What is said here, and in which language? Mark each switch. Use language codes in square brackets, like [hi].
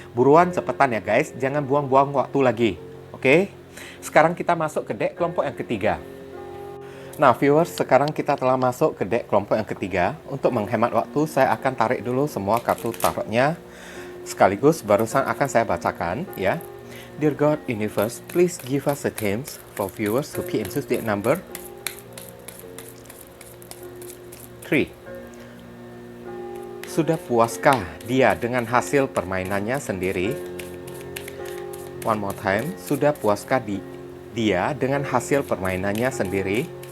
[id] Buruan cepetan ya guys, jangan buang-buang waktu lagi. Oke? Sekarang kita masuk ke deck kelompok yang ketiga. Nah, viewers, sekarang kita telah masuk ke deck kelompok yang ketiga. Untuk menghemat waktu, saya akan tarik dulu semua kartu tarotnya. Sekaligus barusan akan saya bacakan, ya. [en] Dear God, Universe, please give us the themes for viewers who key into deck number 3. [id] Sudah puaskah dia dengan hasil permainannya sendiri? [en] One more time, [id] sudah puaskah dia dengan hasil permainannya sendiri?